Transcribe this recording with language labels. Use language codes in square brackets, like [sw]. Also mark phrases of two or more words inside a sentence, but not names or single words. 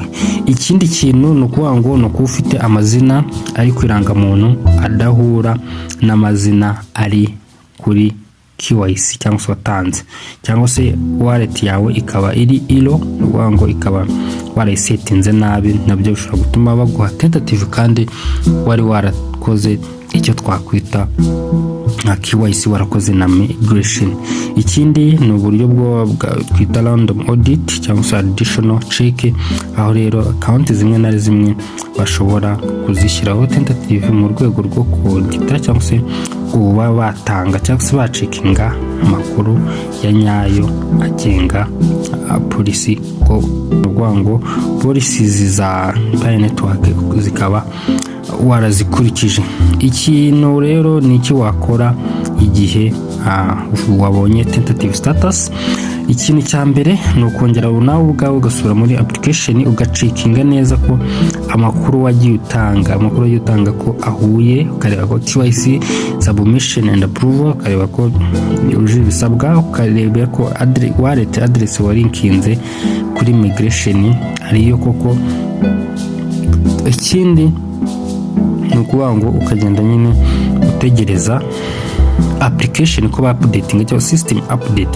[rw] Ikindi kintu ni ukuvuga ngo ni uko ufite amazina ari kwiranga muntu adahura n'amazina ari kuri KYC cyangwa se watanze, cyangwa se wallet yawe ikaba iri ilo, ngo ikaba warayisetinze nabi, nabyo bishobora gutuma baguha tentative kandi wari warakoze icyo twakwita nka KYC, warakoze na migration. Ikindi ni uburyo bwo twita [en] random audit [rw] cyangwa se [en] additional check, [rw] aho rero account zimwe na zimwe bashobora kuzishyiraho tentative mu rwego rwo kuaudita cyangwa se kuba batanga cyangwa se bacekinga amakuru ya nyayo agenga policy, ko rwango policies za Pi network zikaba warazikurikije. Ikintu rero ni iki wakora igihe wabonye tentative status? ikintu cya mbere ni ukongera nawe ubwawe ugasura muri application ugacekinga neza ko amakuru wagiye utanga ko ahuye, ukareba ko [en] KYC submission and approval, [rw] ukareba ko yujuje ibisabwa, ukareba ko [en] wallet address [rw] warinkinze kuri migration ariyo koko. Ikindi ni ukuvuga ngo ukagenda nyine utegereza application ko ba updating cyangwa [en] system update.